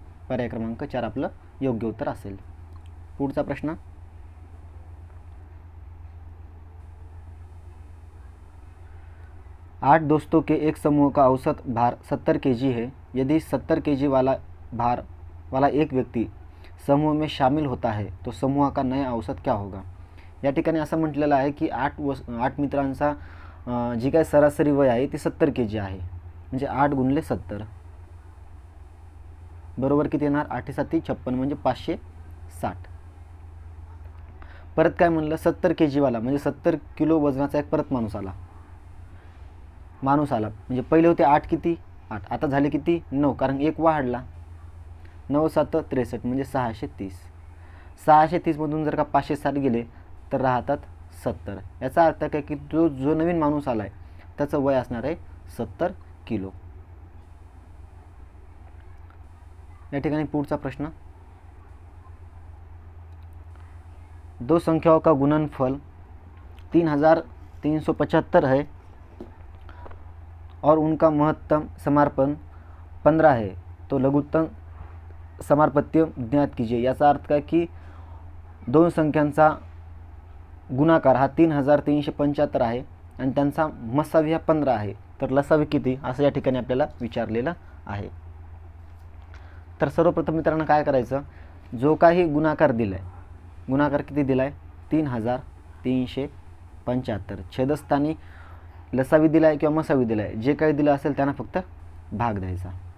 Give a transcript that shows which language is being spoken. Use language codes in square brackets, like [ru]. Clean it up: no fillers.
[mr] पर्याय क्रमांक 4 आपलं योग्य उत्तर असेल। पुढचा प्रश्न, [hi] 8 दोस्तों के एक समूह का औसत भार 70 kg है। यदि 70 kg भार वाला एक व्यक्ति समूह में शामिल होता है तो समूह का नया औसत क्या होगा। [mr] या ठिकाणी असं म्हटलेलं आहे की 8 मित्रांचा जी काय सरासरी वय आहे ती 70 kg आहे। म्हणजे 8 गुणिले 70 बरोबर किती येणार, 8 7 56 म्हणजे 560। परत काय म्हणलं, 70 kg वाला म्हणजे 70 किलो वजनाचा एक परत माणूस आला। म्हणजे पहिले होते 8 किती 8, आता झाले किती 9, कारण एक वाढला। 9 7 63 म्हणजे 630। 630 मधून जर का 560 गेले तर राहतात 70। याचा अर्थ काय की जो नवीन माणूस आलाय त्याचं वय असणार आहे 70 किलो। या ठिकाणी पुढचा प्रश्न, [hi] दो संख्याओं का गुणनफल 3375 है और उनका महत्तम समार्पण 15 है, तो लघुत्तम समार्पत्य ज्ञात कीजिए। [mr] याचा अर्थ काय की दोन संख्यांचा गुणाकार हा 3375 आहे आणि त्यांचा मसावी हा 15 आहे। तर लसावी किती असं या ठिकाणी आपल्याला विचारलेलं आहे। तर सर्वप्रथम मित्रांनो काय करायचं, जो काही गुणाकार दिलाय, गुणाकार किती दिलाय 3375, छेदस्थानी लसावी दिलाय किंवा मसावी दिलाय, जे काही दिलं असेल त्यांना फक्त भाग द्यायचा।